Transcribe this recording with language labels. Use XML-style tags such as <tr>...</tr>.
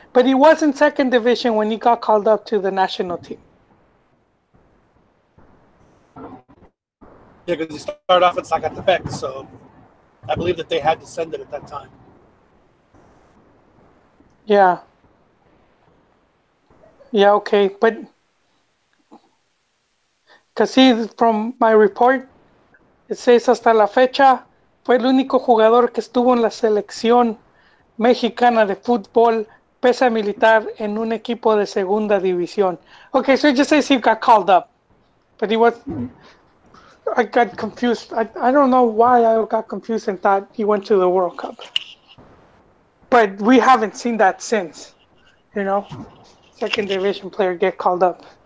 <en>But he was in second division when he got called up to the national team. Yeah, because he started off at Zacatepec, so I believe that they had descended at that time. Yeah.</en> <es>Yeah, okay, but because see, from my report, it says hasta la fecha fue el único jugador que estuvo en la selección mexicana de fútbol pesa militar en un equipo de segunda división.</es> <en>Okay, so it just says he got called up, but he was. I got confused. I don't know why I got confused and thought he went to the World Cup. But we haven't seen that since, second division player get called up.</en>